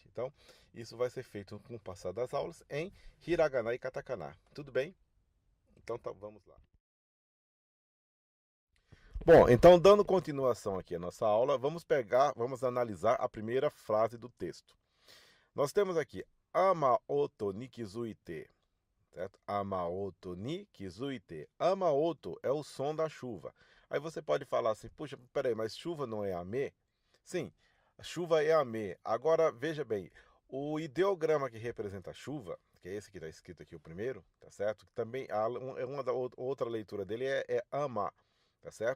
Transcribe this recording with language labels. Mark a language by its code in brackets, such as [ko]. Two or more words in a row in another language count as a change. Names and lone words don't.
[pt] Então, isso vai ser feito com o passar das aulas em hiragana e katakana. Tudo bem? Então, tá, vamos lá. Bom, então dando continuação aqui à nossa aula, vamos analisar a primeira frase do texto. Nós temos aqui [ja] 雨音に気づいて, [pt] certo? [ja] 雨音に気づいて. [pt] Amaoto é o som da chuva. Aí você pode falar assim, puxa, peraí, mas chuva não é ame? Sim, chuva é ame. Agora, veja bem, o ideograma que representa a chuva, que é esse que está escrito aqui o primeiro, tá certo? Que também, outra leitura dele é ama, tá certo?